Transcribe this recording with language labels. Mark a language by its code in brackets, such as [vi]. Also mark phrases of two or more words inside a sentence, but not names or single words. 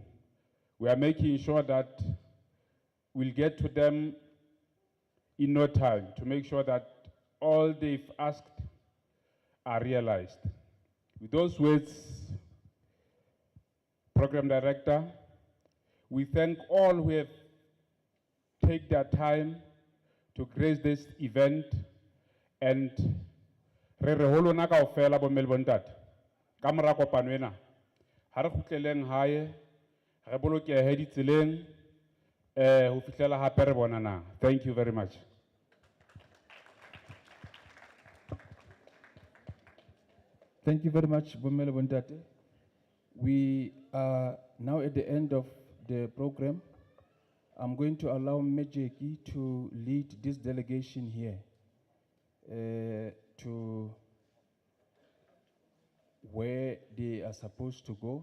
[en] We are making sure that we'll get to them in no time to make sure that all they've asked are realized. With those words, Program Director, we thank all who have taken their time to grace this event, and [st] re holo na kaofela bo mmele bontate ka mora kopano ena ha re khutleleng hae re bolokehe ditseleng ho fihlela hape re bonana. [en] Thank you very much. Thank you very much, [st] Bomele Bontate. [en] We are now at the end of the program. I'm going to allow Mejeki to lead this delegation here to where they are supposed to go.